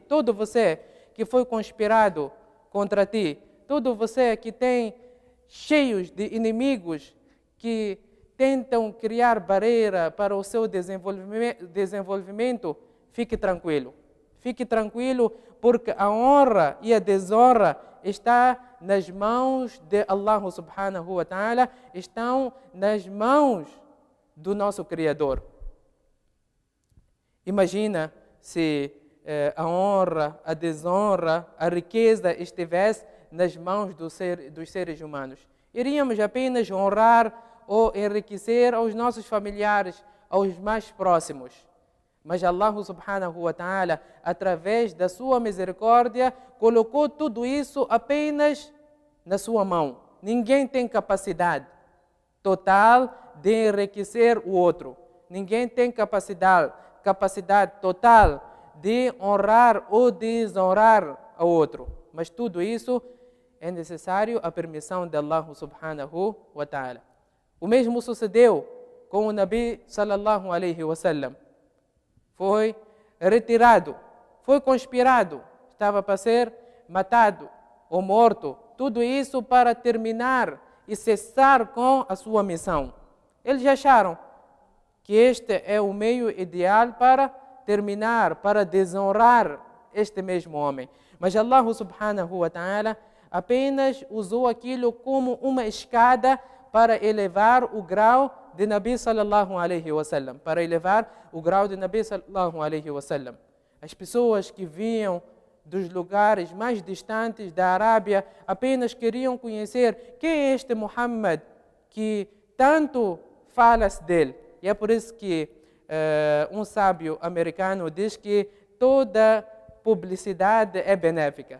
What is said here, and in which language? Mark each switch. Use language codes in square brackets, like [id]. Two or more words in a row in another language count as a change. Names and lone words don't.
[pt] Todo você que foi conspirado contra ti, todo você que tem cheios de inimigos que tentam criar barreira para o seu desenvolvimento, fique tranquilo. Fique tranquilo, porque a honra e a desonra está nas mãos de [ar] الله سبحانه وتعالى, [pt] estão nas mãos do nosso Criador. Imagina se a honra, a desonra, a riqueza estivesse nas mãos dos seres humanos. Iríamos apenas honrar ou enriquecer aos nossos familiares, aos mais próximos. Mas [ar] الله سبحانه وتعالى, [pt] através da sua misericórdia, colocou tudo isso apenas na sua mão. Ninguém tem capacidade total de enriquecer o outro. Ninguém tem capacidade total de honrar ou desonrar o outro. Mas tudo isso é necessário a permissão de [ar] الله سبحانه وتعالى. [pt] O mesmo sucedeu com o Nabi [ar] صلى الله عليه وسلم. [pt] Foi retirado, foi conspirado, estava para ser matado ou morto. Tudo isso para terminar e cessar com a sua missão. Eles acharam que este é o meio ideal para terminar, para desonrar este mesmo homem. Mas [ar] الله سبحانه وتعالى [pt] apenas usou aquilo como uma escada para elevar o grau de Nabi [ar] صلى الله عليه وسلم, [pt] para elevar o grau de Nabi [ar] صلى الله عليه وسلم. [pt] As pessoas que vinham dos lugares mais distantes da Arábia apenas queriam conhecer quem é este Muhammad que tanto fala-se dele. E é por isso que um sábio americano diz que toda publicidade é benéfica.